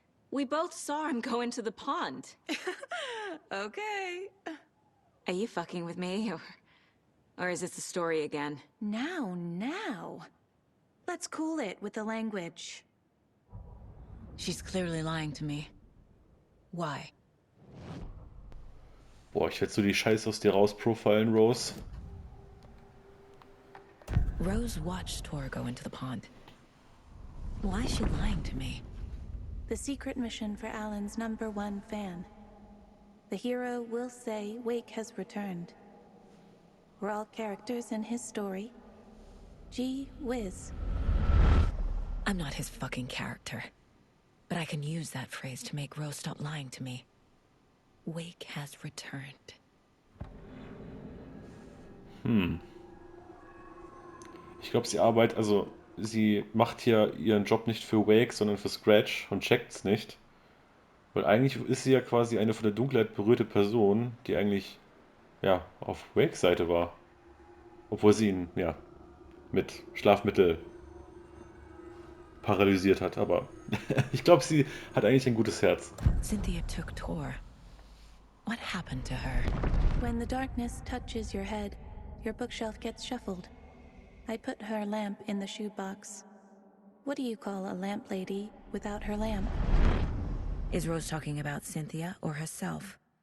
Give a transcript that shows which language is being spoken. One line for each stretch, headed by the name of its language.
English: We both saw him go into the pond. Okay. Are you fucking with me, or is this the story again? Now. Let's cool it with the language. She's clearly lying to me. Why?
German: Boah, ich werde so die Scheiße aus dir rausprofilen, Rose.
English: Rose watched Tor go into the pond. Why is she lying to me? The secret mission for Alan's #1 fan. The hero will say Wake has returned. We're all characters in his story. Gee whiz. I'm not his fucking character. But I can use that phrase to make Rose stop lying to me. Wake has returned.
German: Ich glaube, sie macht hier ihren Job nicht für Wake, sondern für Scratch und checkt's nicht. Weil eigentlich ist sie ja quasi eine von der Dunkelheit berührte Person, die eigentlich, ja, auf Wakes Seite war. Obwohl sie ihn, ja, mit Schlafmittel paralysiert hat. Aber ich glaube, sie hat eigentlich ein gutes Herz.
English: Cynthia took Tor. What happened to her? When the darkness touches your head, your bookshelf gets shuffled. I put her lamp in the shoebox. What do you call a lamp lady without her lamp? Is Rose talking about Cynthia or herself?